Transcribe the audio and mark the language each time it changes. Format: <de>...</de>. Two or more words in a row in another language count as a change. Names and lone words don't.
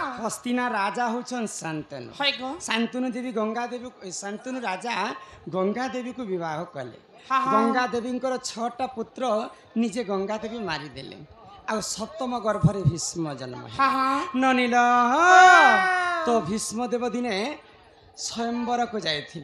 <or>ହସ୍ତିନା ରାଜା ହଉଛନ୍ ଶାନ୍ତନୁ।</or> <bn>হয় গো</bn> <or>ଶାନ୍ତନୁ ଦେବୀ ଗଙ୍ଗା ଦେବୀ ଶାନ୍ତନୁ ରାଜା ଗଙ୍ଗା ଦେବୀକୁ ବିବାହ କଲେ। ହଁ, ହଁ। ଗଙ୍ଗା ଦେବୀଙ୍କର 6ଟା ପୁତ୍ର ନିଜେ ଗଙ୍ଗା ଦେବୀ ମାରିଦେଲେ। ଆଉ ସପ୍ତମ ଗର୍ଭରେ ଭୀଷ୍ମ ଜନ୍ମ ହେଲେ।</or> <bn>হ্যাঁ হ্যাঁ</bn> <or>ନନିଲ ତ ଭୀଷ୍ମ ଦେବ ଦିନେ ସ୍ୱୟଂବରକୁ ଯାଇଥିଲେ।</or>